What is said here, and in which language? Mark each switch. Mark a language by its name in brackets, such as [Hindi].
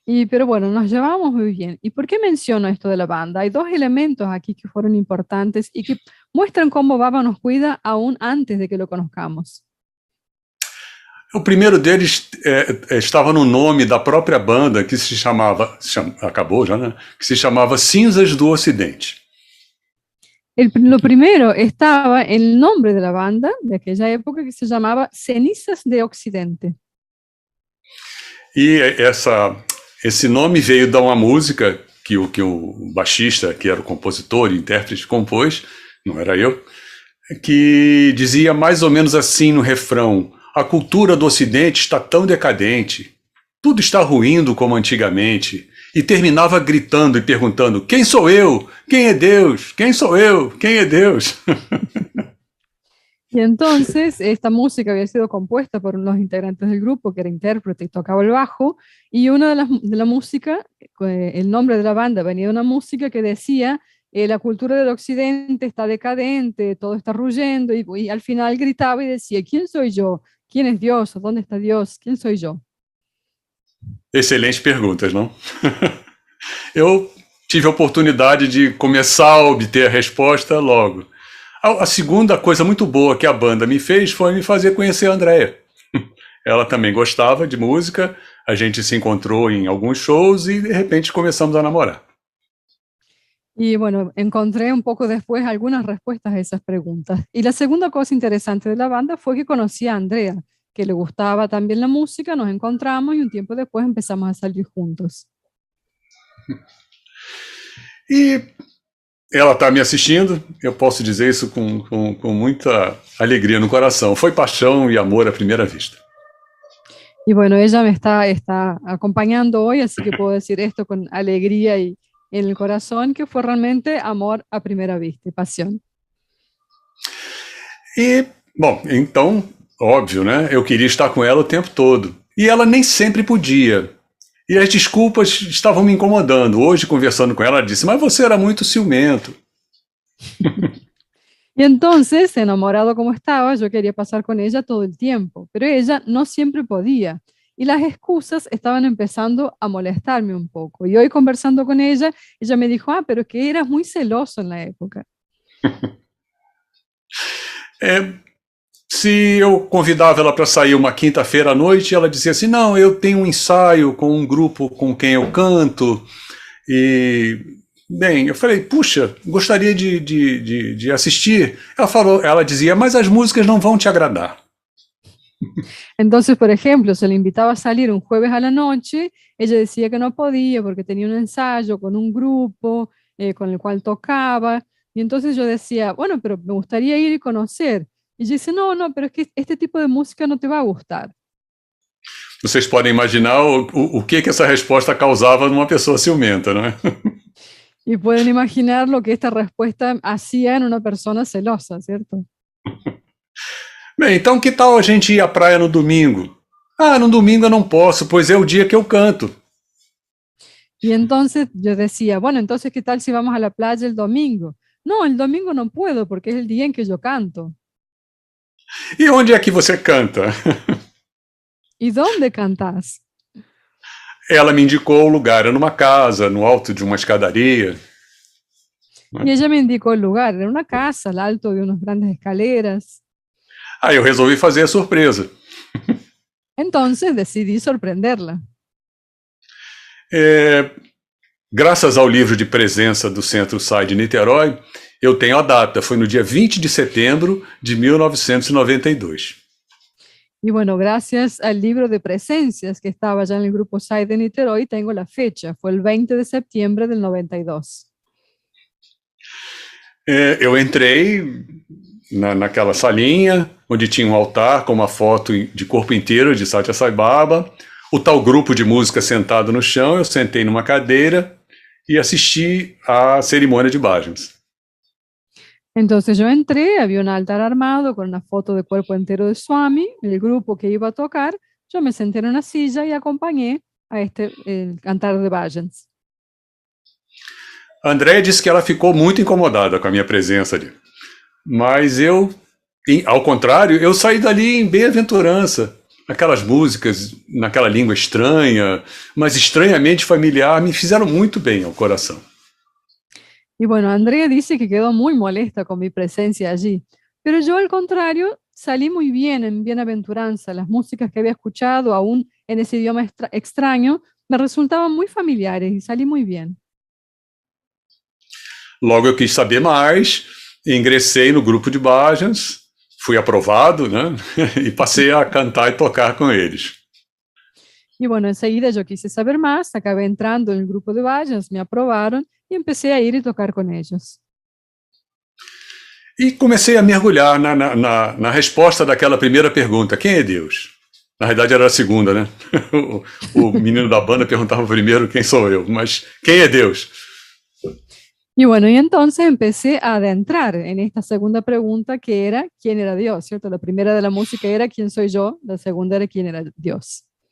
[Spanish] Pero bueno, nos llevamos muy bien. ¿Y por qué menciono esto de la banda? Hay dos elementos aquí que fueron importantes y que muestran cómo Baba nos cuida aún antes de que lo conozcamos. [Portuguese] O primeiro deles estava no nome da própria banda, que se chamava, acabou já, né? Que se chamava Cinzas do Ocidente. [Spanish] Lo primero estaba el nombre de la banda de aquella época que se llamaba Cenizas de Occidente. [Portuguese] E esse nome veio de uma música que o baixista, que era o compositor e intérprete, compôs, não era eu, que dizia mais ou menos assim no refrão: a cultura do Ocidente está tão decadente, tudo está ruindo como antigamente, e terminava gritando e perguntando: quem sou eu? Quem é Deus? Quem sou eu? Quem é Deus? [Spanish] Y entonces esta música había sido compuesta por unos integrantes del grupo, que era intérprete y tocaba el bajo, y una de la música, el nombre de la banda venía de una música que decía: la cultura del occidente está decadente, todo está ruyendo, y al final gritaba y decía: ¿quién soy yo? ¿Quién es Dios? ¿Dónde está Dios? ¿Quién soy yo? [Portuguese] Excelentes perguntas, não? Eu tive a oportunidade de começar a obter a resposta logo. A segunda coisa muito boa que a banda me fez foi me fazer conhecer a Andrea. Ela também gostava de música, a gente se encontrou em alguns shows e de repente começamos a namorar. [Spanish] Y bueno, encontré un poco después algunas respuestas a esas preguntas. Y la segunda cosa interesante de la banda fue que conocí a Andrea, que le gustaba también la música, nos encontramos y un tiempo después empezamos a salir juntos. [Portuguese] E ela está me assistindo, eu posso dizer isso com muita alegria no coração. Foi paixão e amor à primeira vista. [Spanish] Y bueno, ella me está acompañando hoy, así que puedo decir esto con alegría y en el corazón, que fue realmente amor a primera vista, pasión. [Portuguese] E, bom, então, óbvio, né? Eu queria estar com ela o tempo todo. E ela nem sempre podia. E as desculpas estavam me incomodando. Hoje, conversando com ela, ela disse: mas você era muito ciumento. [Spanish] Y entonces, enamorado como estaba, yo quería pasar con ella todo el tiempo, pero ella no siempre podía. Y las excusas estaban empezando a molestarme un poco. Y hoy, conversando con ella me dijo: pero es que eras muy celoso en la época. [Portuguese] Se eu convidava ela para sair uma quinta-feira à noite, ela dizia assim: não, eu tenho um ensaio com um grupo com quem eu canto. E, bem, eu falei: puxa, gostaria de assistir. Ela dizia: mas as músicas não vão te agradar. [Spanish] Entonces, por ejemplo, se le invitaba a salir un jueves a la noche, ella decía que no podía porque tenía un ensayo con un grupo con el cual tocaba. Y entonces yo decía: bueno, pero me gustaría ir y conocer. Y ella dice: no, pero es que este tipo de música no te va a gustar. [Portuguese] Vocês podem imaginar o que essa resposta causava numa pessoa ciumenta, não é? [Spanish] Y pueden imaginar lo que esta respuesta hacía en una persona celosa, ¿cierto? [Portuguese] Bem, então que tal a gente ir à praia no domingo? Ah, no domingo eu não posso, pois é o dia que eu canto. [Spanish] Y entonces yo decía: bueno, entonces, ¿qué tal si vamos a la playa el domingo? No, el domingo no puedo porque es el día en que yo canto. [Portuguese] E onde é que você canta? [Spanish] ¿Y dónde cantás? [Portuguese] Ela me indicou o lugar, era numa casa, no alto de uma escadaria. [Spanish] Y ella me indicó el lugar, era una casa al alto de unas grandes escaleras. [Portuguese] Aí eu resolvi fazer a surpresa. [Spanish] Entonces decidí sorprenderla. [Portuguese] Graças ao livro de presença do Centro SAI de Niterói, eu tenho a data, foi no dia 20 de setembro de 1992. [Spanish] Y bueno, gracias al libro de presencias que estaba ya en el grupo SAI de Niterói, tengo la fecha, fue el 20 de septiembre del 92. [Portuguese] Eu entrei naquela salinha, onde tinha um altar com uma foto de corpo inteiro de Satya Sai Baba, o tal grupo de música sentado no chão, eu sentei numa cadeira e assisti à cerimônia de bhajans. [Spanish] Entonces yo entré, había un altar armado con una foto de cuerpo entero de Swami, el grupo que iba a tocar, yo me senté en una silla y acompañé a el cantar de bhajans. [Portuguese] A Andrea disse que ela ficou muito incomodada com a minha presença ali. Mas eu, ao contrário, eu saí dali em bem-aventurança. Aquelas músicas naquela língua estranha, mas estranhamente familiar, me fizeram muito bem ao coração. [Spanish] Y bueno, Andrea dice que quedó muy molesta con mi presencia allí, pero yo al contrario salí muy bien en bienaventuranza. Las músicas que había escuchado, aún en ese idioma extraño, me resultaban muy familiares y salí muy bien. [Portuguese] Logo eu quis saber mais, ingressei no grupo de bhajans, fui aprovado, né? E passei a cantar e tocar com eles. [Spanish] Y bueno, enseguida yo quise saber más, acabé entrando en el grupo de bhajans, me aprobaron y empecé a ir y tocar con ellos. [Portuguese] E comecei a mergulhar na resposta daquela primeira pergunta: quem é Deus? Na verdade era a segunda, né? O menino da banda perguntava primeiro quem sou eu, mas quem é Deus? [Spanish] Y bueno, y entonces empecé a adentrar en esta segunda pregunta que era ¿quién era Dios? ¿Cierto? La primera de la música era ¿quién soy yo? La segunda era ¿quién era Dios?